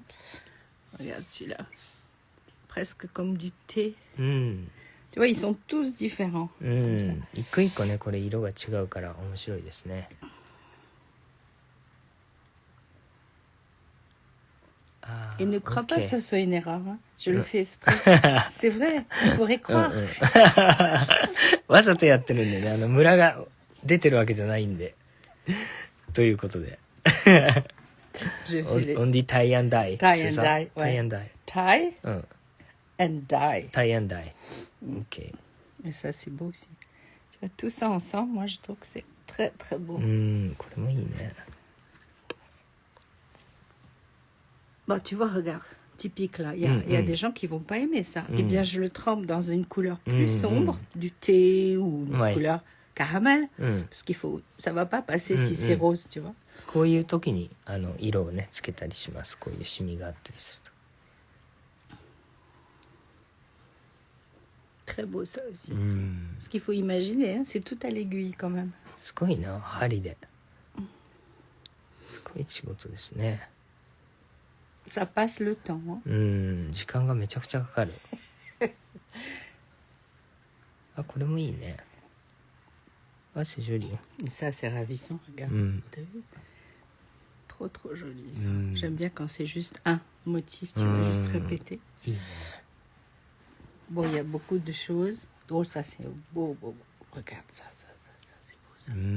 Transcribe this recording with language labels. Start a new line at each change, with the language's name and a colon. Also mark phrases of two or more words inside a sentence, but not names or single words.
French: Regarde celui-là. Presque comme du thé. Tu vois, ils sont tous différents. Comme ça.
Japanese: 一個一個ねこれ色が違うから面白いですね。
French: Et ne crois pas que ça soit une erreur. Hein. Je le fais exprès. C'est vrai, on pourrait croire.
Japanese: わざとやってるんでね、ムラが出てるわけじゃないんで。ということで。
French: On dit
English: tie and die. Tie and die. Tie and die. Tie and die. Tie and die.
French: Ok. Et ça, c'est beau aussi. Tu vois, tout ça ensemble, moi, je trouve que c'est très, très beau.
Japanese: これもいいね。
French: Bon, tu vois, regarde, typique là. Il y a des gens qui vont pas aimer ça. Eh bien, je le trempe dans une couleur plus sombre, du thé ou une couleur caramel, parce qu'il faut, ça va pas passer si c'est rose, tu vois.
Japanese: こういう時に色をねつけたりします。こういうシミがあったりすると。
French: Très beau ça aussi. Ce qu'il faut imaginer, hein, c'est tout à l'aiguille quand même.
Japanese: すごいな、針で。すごい仕事ですね。
French: Ça passe le temps. Hein.
Japanese: 時間がめちゃくちゃかかる。あ、これもいいね。
French: Ah, c'est joli. Et ça, c'est ravissant, regarde. T'as vu? Trop, trop joli ça. J'aime bien quand c'est juste un motif, tu vas juste répéter. Bon, il y a beaucoup de choses. Oh, ça, c'est beau, beau, beau. Regarde ça, c'est beau ça.